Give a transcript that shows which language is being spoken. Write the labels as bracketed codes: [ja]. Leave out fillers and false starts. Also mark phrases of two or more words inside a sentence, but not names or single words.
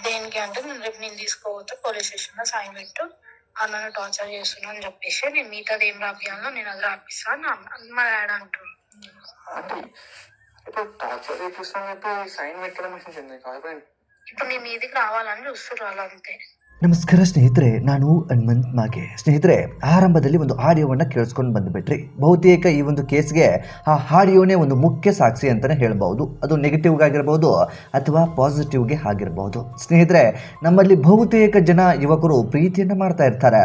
[te] దేనికి అంటే నేను రేపు నేను తీసుకోపోతే [en] police station [te] లో సైన్ పెట్టు, అన్నను టార్చర్ చేస్తున్నా అని చెప్పేసి నేను మిగతాది ఏం రాపియాలో నేను అది రాపిస్తా అని మా డాడీ అంటున్నాను. అంటే ఇప్పుడు టార్చర్ చేపిస్తాను సైన్ పెట్టడం ఇప్పుడు నీ మీదికి రావాలని చూస్తున్నారు అలా అంతే. [kn] ನಮಸ್ಕಾರ ಸ್ನೇಹಿತರೆ, ನಾನು ಹನುಮಂತ್ ಮಾಗೆ. ಸ್ನೇಹಿತರೆ, ಆರಂಭದಲ್ಲಿ ಒಂದು ಆಡಿಯೋವನ್ನು ಕೇಳಿಸ್ಕೊಂಡು ಬಂದುಬಿಟ್ರಿ. ಬಹುತೇಕ ಈ ಒಂದು ಕೇಸ್ಗೆ ಆ ಆಡಿಯೋನೇ ಒಂದು ಮುಖ್ಯ ಸಾಕ್ಷಿ ಅಂತಲೇ ಹೇಳ್ಬೋದು. ಅದು ನೆಗೆಟಿವ್ಗೆ ಆಗಿರ್ಬೋದು ಅಥವಾ ಪಾಸಿಟಿವ್ಗೆ ಆಗಿರ್ಬೋದು. ಸ್ನೇಹಿತರೆ, ನಮ್ಮಲ್ಲಿ ಬಹುತೇಕ ಜನ ಯುವಕರು ಪ್ರೀತಿಯನ್ನು ಮಾಡ್ತಾ ಇರ್ತಾರೆ.